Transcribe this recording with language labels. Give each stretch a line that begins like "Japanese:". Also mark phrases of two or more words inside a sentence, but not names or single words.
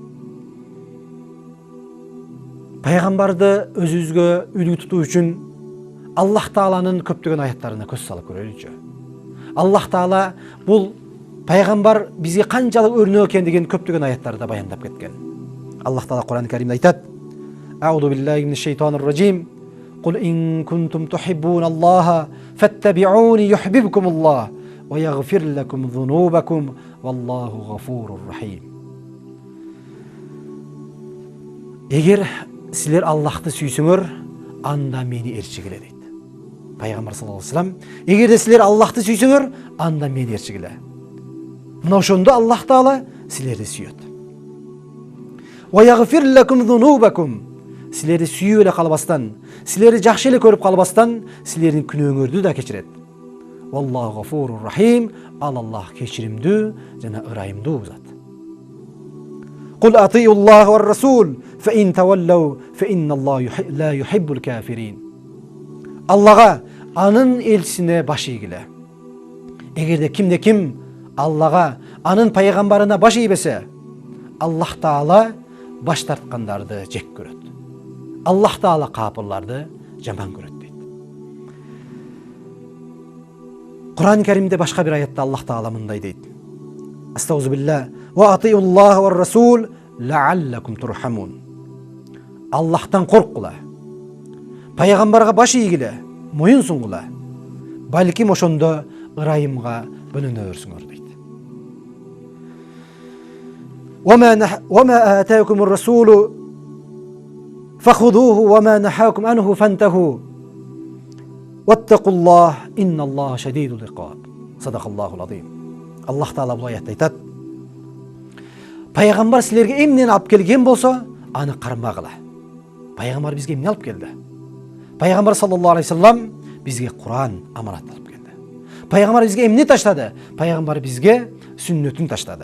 Kyrgyz: Пайгамбарды өзүбүзгө үлгү тутуу үчүн Аллах Тааланын көптөгөн аяттарына көз салып көрөлүчү. Аллах Таала бул пайгамбар бизге канчалык өрнөк экендигин көптөгөн аяттарда баяндап кеткен. Аллах Таала Куран-ы Каримде айтат:
Arabic: أعوذ بالله من الشيطان الرجيم. قل إن كنتم تحبون الله فاتبعوني يحببكم الله ويغفر لكم ذنوبكم والله غفور رحيم.
Kazakh: Егер сілер Аллахты сүйсіңер, анда мені ерчігіле дейді. Пайғамбар
Arabic: صلى الله عليه وسلم,
Kazakh: егер де сілер Аллахты сүйсіңер, анда мені ерчігіле.
Kyrgyz: Мына ошондо Аллах Таала силерди сүйөт.
Arabic: وَيَغْفِرْ لَكُمْ ذُنُوبَكُمْ
Kyrgyz: Силерди сүйүп эле калбастан, силерди жакшы эле көрүп калбастан, силердин күнөөңөрдү да кечирет.
Arabic: والله غفور رحيم.
Kyrgyz: Ал Аллах кечиримдүү жана ырайымдуу зат.
Arabic: قُلْ أَطِيعُوا اللَّهَ وَالرَّسُولَ فَإِنْ تَوَلَّوْا فَإِنَّ اللَّهَ لَا يُحِبُّ الْكَافِرِينَ
Kyrgyz: Аллага, анын элчисине баш ийгиле. Эгерде кимде ким Аллага, анын пайгамбарына баш ийбесе, Аллах Таала баш тарткандарды жек көрөт. Аллах Таала капырларды жаман көрөт дейт. Кур'ан Каримде башка бир аятта Аллах Таала мындай дейт.
Arabic: أستغفر بالله وأطيعوا الله والرسول لعلكم ترحمون.
Kyrgyz: Аллахтан коркула. Пайгамбарга баш ийгиле, моюн сунгула. Балким ошондо ырайымга бөлөнөрсүңөр дейт.
Arabic: وما آتاكم الرسول فخذوه وما نهاكم عنه فانتهوا واتقوا الله إن الله شديد العقاب صدق الله العظيم.
Kyrgyz: Аллах Таала бул аятта айтат: Пайгамбар силерге эмнени алып келген болсо, аны кармагыла. Пайгамбар бизге эмне алып келди? Пайгамбар
Arabic: صلى الله عليه وسلم
Kyrgyz: бизге Кур'ан аманат алып келди. Пайгамбар бизге эмне таштады? Пайгамбар бизге сүннөтүн таштады.